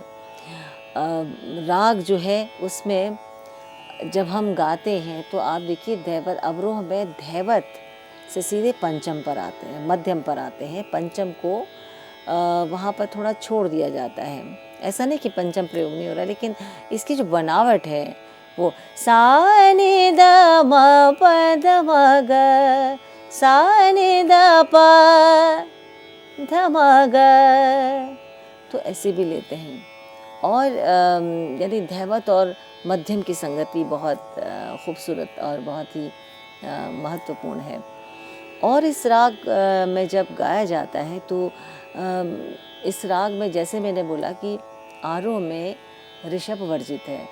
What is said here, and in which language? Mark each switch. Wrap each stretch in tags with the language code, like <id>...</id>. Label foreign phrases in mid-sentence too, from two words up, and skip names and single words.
<hi>राग जो है उसमें जब हम गाते हैं तो आप देखिए धैवत अवरोह में धैवत से सीधे पंचम पर आते हैं, मध्यम पर आते हैं। पंचम को वहाँ पर थोड़ा छोड़ दिया जाता है। ऐसा नहीं कि पंचम प्रयोग नहीं हो रहा, लेकिन इसकी जो बनावट है वो सा नि द म प ध म ग, सा नि द प ध म ग, तो ऐसे भी लेते हैं। और यानी धैवत और मध्यम की संगति बहुत खूबसूरत और बहुत ही महत्वपूर्ण है। और इस राग में जब गाया जाता है तो इस राग में जैसे मैंने बोला कि आरोह में ऋषभ वर्जित है।</hi>